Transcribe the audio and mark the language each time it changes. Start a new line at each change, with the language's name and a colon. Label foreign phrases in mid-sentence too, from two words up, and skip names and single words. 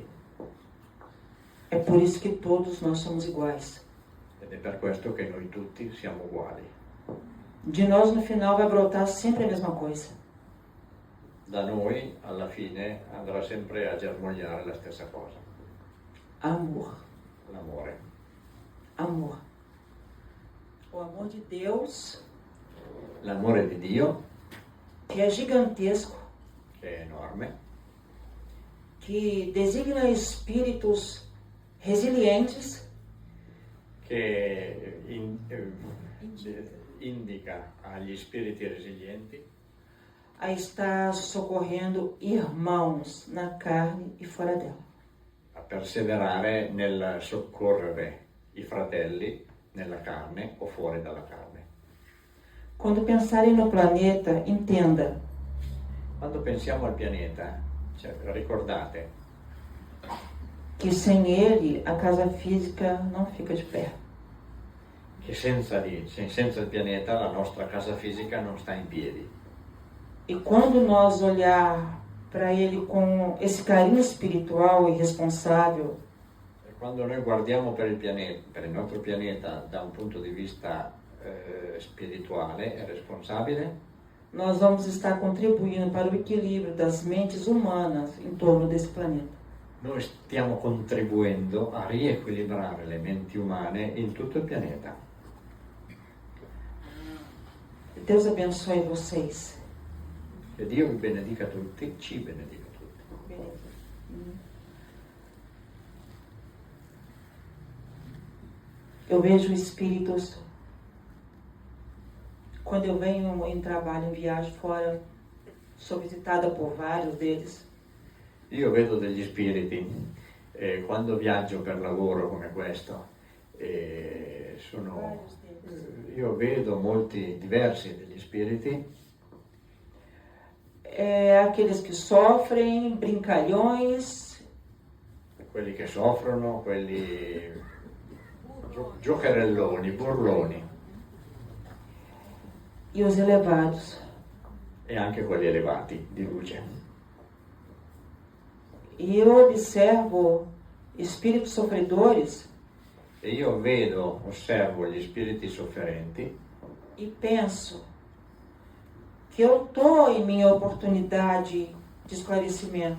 Portuguese: É por isso que todos nós somos iguais.
Italian: Ed è per questo che noi tutti siamo uguali.
Portuguese: De nós no final vai brotar sempre a mesma coisa.
Italian: Da noi alla fine andrà sempre a germogliare la stessa cosa,
Portuguese: Amor.
Italian: l'amore.
Portuguese: Amor. O amor de Deus,
Italian: L'amore di Dio,
Portuguese: que é gigantesco,
Italian: che è enorme,
Portuguese: que designa espíritos resilientes,
Italian: che indica agli spiriti resilienti
Portuguese: a estar socorrendo irmãos na carne e fora dela.
Italian: a perseverare nel soccorrere i fratelli nella carne o fuori dalla carne.
Portuguese: Quando pensarem no planeta, entenda,
Italian: Quando pensiamo al pianeta, cioè, ricordate
Portuguese: que sem ele a casa física não fica de pé.
Italian: che senza il pianeta la nostra casa fisica non sta in piedi.
Portuguese: E quando nós olhar para ele com esse carinho espiritual e responsável,
Italian: E quando noi guardiamo per il nostro pianeta da un punto di vista spirituale e responsabile,
Portuguese: nós vamos estar contribuindo para o equilíbrio das mentes humanas em torno desse planeta.
Italian: noi stiamo contribuendo a riequilibrare le menti umane in tutto il pianeta.
Portuguese: Deus abençoe vocês.
Italian: Che Dio vi benedica tutti, ci benedica tutti.
Portuguese: Eu vejo espíritos, quando eu venho em trabalho, em viagem fora, sou visitada por vários deles.
Italian: Io vedo degli spiriti, quando viaggio per lavoro come questo, io vedo molti diversi degli spiriti.
Portuguese: Aqueles que sofrem, brincalhões,
Italian: Quelli che soffrono, quelli giocherelloni, burloni,
Portuguese: e os elevados.
Italian: e anche quelli elevati di luce.
Portuguese: E eu observo espíritos sofredores
Italian: E io osservo gli spiriti sofferenti
Portuguese: e penso que eu estou em minha oportunidade de esclarecimento.